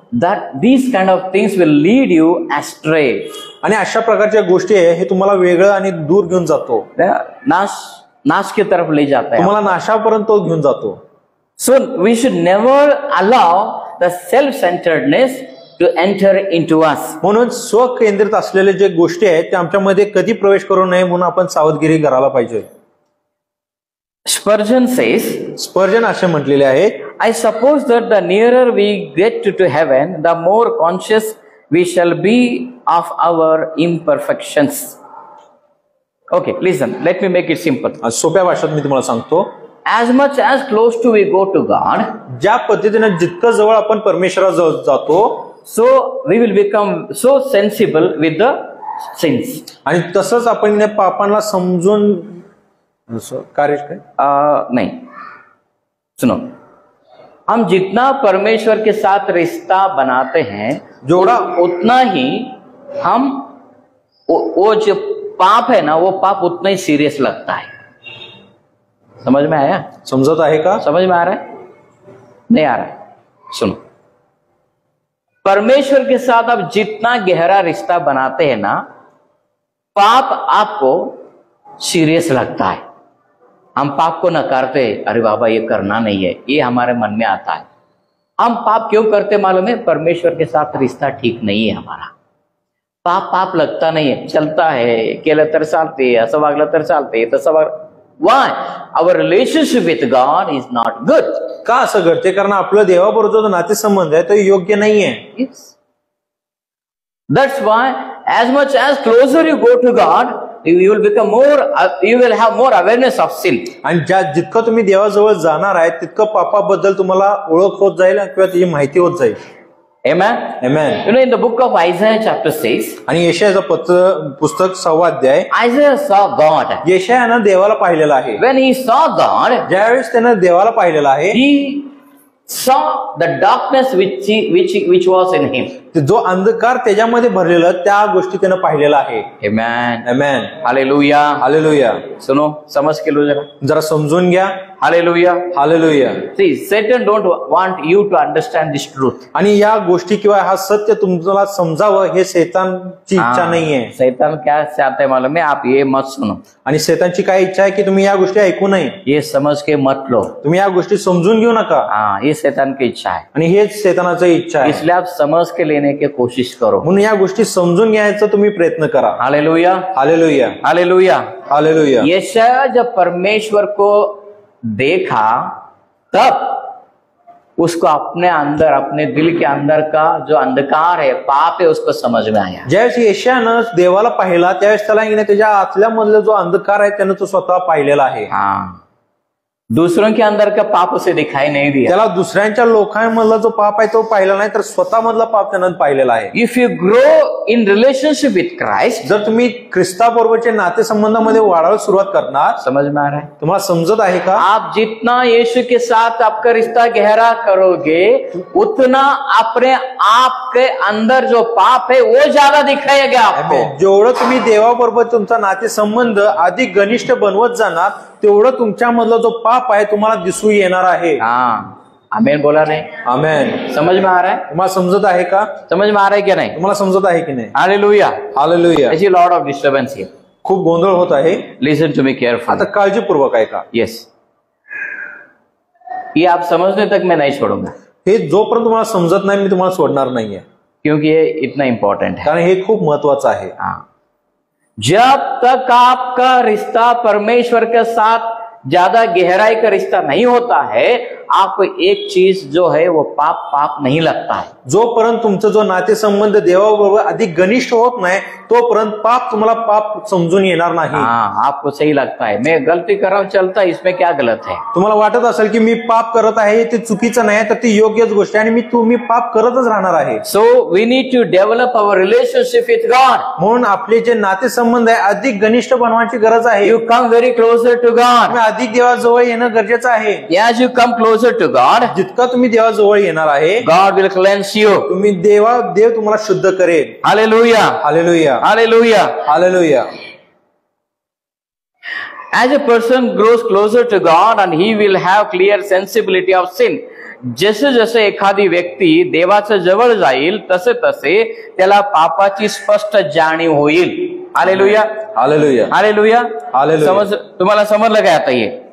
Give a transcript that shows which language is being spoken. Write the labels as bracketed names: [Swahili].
[English] That these kind of things will lead you astray. [Marathi] आणि अशा प्रकारच्या गोष्टी आहे हे तुम्हाला वेगळं आणि दूर घेऊन जातो. [Hindi] नाश की तरफ ले जाता है. [Marathi] तुम्हाला नाशापर्यंत तो घेऊन जातो. [English] So we should never allow the self-centeredness to enter into us. [Marathi] म्हणून स्वकेंद्रित असलेले जे गोष्टी आहेत ते आमच्यामध्ये कधी प्रवेश करू नये म्हणून आपण सावधगिरी करायला पाहिजे. [English] Spurgeon says, [Marathi] स्पर्जन असे म्हटलेले आहेत, [English] I suppose that the nearer we get to heaven, the more conscious we shall be of our imperfections. Okay, listen, let me make it simple. [Marathi] सोप्या भाषेत मी तुम्हाला सांगतो, [English] As much as close to we go to God, [Marathi] ज्या पद्धतीने जितकं जवळ आपण परमेश्वराजवळ जातो, [English] so we will become so sensible with the sins. [Marathi] आणि तसंच आपण या पापांना समजून कार्य काय [Hindi] नहीं, सुनो, हम जितना परमेश्वर के साथ रिश्ता बनाते हैं, जोड़ा उतना ही हम वो जो पाप है ना, वो पाप उतना ही सीरियस लगता है. समझ में आया? [Marathi] समजत आहे का? [Hindi] समझ में आ रहा है? नहीं आ रहा है? सुनो, परमेश्वर के साथ आप जितना गहरा रिश्ता बनाते हैं ना, पाप आपको सीरियस लगता है. हम पाप को नकारते, अरे बाबा ये करना नहीं है, ये हमारे मन में आता है. हम पाप क्यों करते मालूम है? परमेश्वर के साथ रिश्ता ठीक नहीं है हमारा. पाप पाप लगता नहीं है, चलता है, [Marathi] केलं तर चालते, असं वागलं तर चालते, तसं वाग. [English] Why? Our relationship with God is not good. [Marathi] का असं घडते? कारण आपलं देवाबरोबर जो नातेसंबंध आहे तो योग्य नाहीये. [English] Yes. That's why as much as closer you go to God, you will become more, you will have more awareness of sin. [Marathi] आणि जितकं तुम्ही देवाजवळ जाणार आहे तितकं पापाबद्दल तुम्हाला ओळख होत जाईल किंवा त्याची माहिती होत जाईल. Amen. Amen. [English] You know, in the book of Isaiah chapter 6, [Marathi] आणि यशायाचं पुस्तक 6 अध्याय, [English] Isaiah saw God. [Marathi] यशायानं देवाला पाहिलेलं आहे. [English] When he saw God, [Marathi] ज्यावेळेस त्यानं देवाला पाहिलेलं आहे, [English] he saw the darkness which was in him. [Marathi] जो अंधकार त्याच्यामध्ये भरलेला त्या गोष्टी त्यानं पाहिलेला आहे. Amen. Amen. Hallelujah. हालेलुया. [Hindi] सुनो, समझ के लो [Marathi] जरा समजून घ्या. Hallelujah. Hallelujah. [English] See, Satan don't want you to understand this truth. [Marathi] आणि या गोष्टी किंवा हा सत्य तुम्हाला समजावं हे शैतानची इच्छा नाहीये. [Hindi] शैतान क्या चाहता है मालूम है? आप ये मत सुनो. [Marathi] आणि शैतानची काय इच्छा आहे की तुम्ही या गोष्टी ऐकू नये. [Hindi] ये समझ के मत लो. [Marathi] तुम्ही या गोष्टी समजून घेऊ नका. [Hindi] हाँ, ये शैतान की इच्छा है. [Marathi] आणि हेच शैतानाची इच्छा आहे. [Hindi] इसलिए आप समझ के लेने की कोशिश करो. [Marathi] म्हणून या गोष्टी समजून घ्यायचा तुम्ही प्रयत्न करा. हालेलुया. हालेलुया. हालेलुया. हालेलुया. [Hindi] यशायाह जब परमेश्वर को देखा तब उसको अपने अंदर, अपने दिल के अंदर का जो अंधकार है, पाप है, उसको समझ में आया. [Marathi] ज्यावेळेस यशायानं देवाला पाहिला त्यावेळेस त्याला त्याच्या आतल्यामधला जो अंधकार आहे त्यानं तो स्वतः पाहिलेला आहे. [Hindi] हाँ, दूसरों के अंदर का पाप उसे दिखाई नहीं दिया. [Marathi] त्याला दुसऱ्यांच्या लोकांमधला जो पाप आहे तो पाहिला नाही, तर स्वतः मधला पाप त्यानं पाहिलेला आहे. [English] If you grow in relationship with Christ, [Marathi] जर तुम्ही ख्रिस्ताबरोबरच्या नातेसंबंधामध्ये वाढायला सुरुवात करणार, [Hindi] समझ में आ रहा है? [Marathi] तुम्हाला समजत आहे का? [Hindi] आप जितना यीशु के साथ आपका रिश्ता गहरा करोगे, उतना अपने आप के अंदर जो पाप है वो ज्यादा दिखाएगा आपको. [Marathi] जेवढं तुम्ही देवाबरोबर तुमचा नातेसंबंध अधिक घनिष्ठ बनवत जाणार, तेवढं तुमच्यामधला जो पाप आहे तुम्हाला दिसू येणार आहे. [Hindi] हाँ, आमेन बोला नहीं? आमेन. समझ में आ रहा है? [Marathi] तुम्हाला समजत आहे का? [Hindi] समझ में आ रहा है क्या नहीं? [Marathi] तुम्हाला समजत आहे की नाही? Hallelujah. Hallelujah. [English] There's a lot of disturbance here. [Marathi] खूप गोंधळ होत आहे. [English] Listen to me carefully. [Marathi] आता काळजीपूर्वक आहे का? [English] Yes. [Hindi] ये आप समझने तक मैं नहीं छोड़ूंगा, [Marathi] हे जोपर्यंत तुम्हाला समजत नाही मी तुम्हाला सोडणार नाहीये, [Hindi] क्योंकि ये इतना इंपॉर्टेंट है. [Marathi] कारण हे खूप महत्वाचं आहे. [Hindi] हाँ, जब तक आपका रिश्ता परमेश्वर के साथ ज्यादा गहराई का रिश्ता नहीं होता है, आपको एक चीज जो है वो पाप नहीं लगता है. [Marathi] जोपर्यंत तुमचा जो नातेसंबंध देवाबरोबर अधिक घनिष्ठ होत नाही तोपर्यंत पाप तुम्हाला पाप समजून येणार नाही. [Hindi] हाँ, आपको सही लगता है मैं गलती कर रहा हूं, चलता है, इसमें क्या गलत है? [Marathi] तुम्हाला वाटत असेल की मी पाप करत आहे ते चुकीचं नाही, तर ती योग्यच गोष्ट आहे आणि तुम्ही पाप करतच राहणार आहे. [English] So we need to develop our relationship with God. [Marathi] म्हणून आपले जे नातेसंबंध आहे अधिक घनिष्ठ बनवायची गरज आहे. [English] You come very closer to God. [Marathi] तुम्ही अधिक देवाजवळ येणं गरजेचं आहे. [English] As you come closer to God, [Marathi] जितका तुम्ही देवाजवळ येणार आहे, [English] God will cleanse you. [Marathi] तुम्ही देव तुम्हाला शुद्ध करेल. Hallelujah. Hallelujah. Hallelujah. Hallelujah. [English] As a person grows closer to God and he will have clear sensibility of sin. [Marathi] जसे जसे एखादी व्यक्ती देवाच्या जवळ जाईल तसे तसे त्याला पापाची स्पष्ट जाणीव होईल. हालेलुया. हालेलुया. हालेलुया. हालेलुया. समज तुम्हाला समजलं काय आता ये?